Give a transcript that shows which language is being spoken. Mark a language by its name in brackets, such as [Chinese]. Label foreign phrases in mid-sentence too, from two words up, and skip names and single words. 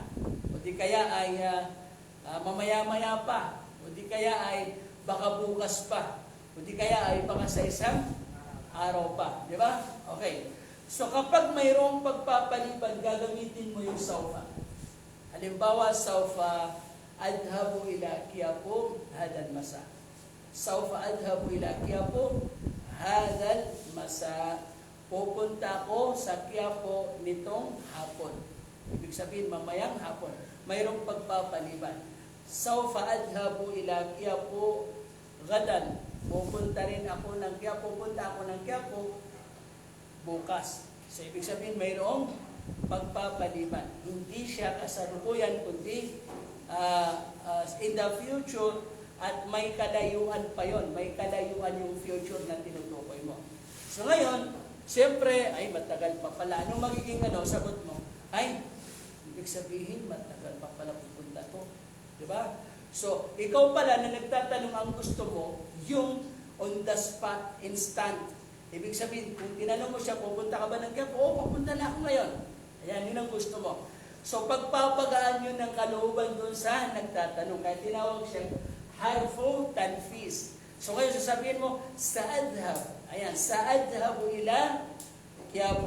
[Filipino] O di kaya ay mamaya-maya pa. O di kaya ay baka bukas pa. O di kaya ay baka sa isang araw pa. Di ba? Okay. So kapag mayroong pagpapaliban, gagamitin mo yung saufa. Halimbawa, [Arabic] سوف أذهب إلى Quiapo هذا المساء. سوف أذهب إلى Quiapo هذا المساء. [Filipino] Pupunta ko sa Quiapo nitong hapon. Ibig sabihin, mamayang hapon. Mayroong pagpapaliban. [Arabic] سوف أذهب إلى Quiapo غدا. [Filipino] Pupunta rin ako ng Quiapo. Pupunta ako ng Quiapo bukas. So, ibig sabihin, mayroong pagpapaliban. Hindi siya kasalukuyan, kundi [English] in the future, [Filipino] at may kalayuan pa yon, may kalayuan yung future na tinutukoy mo. So ngayon, siyempre, ay matagal pa pala. Anong magiging sagot mo? Ay, ibig sabihin, matagal pa pala pupunta to. Diba? So, ikaw pala na nagtatanong, ang gusto mo, yung [English] on the spot, [Filipino] instant. Ibig sabihin, kung tinanong mo siya, pupunta ka ba ng Quiapo? Oo, pupunta na ako ngayon. Ayan, yun ang gusto mo. So, pagpapagaan yun ng kalooban doon sa nagtatanong. Kaya tinawag siya [Arabic] حرف تنفيس. [Filipino] So, ngayon sasabihin mo, sa'adhab. Ayan, [Arabic] سأذهب إلى Quiapo.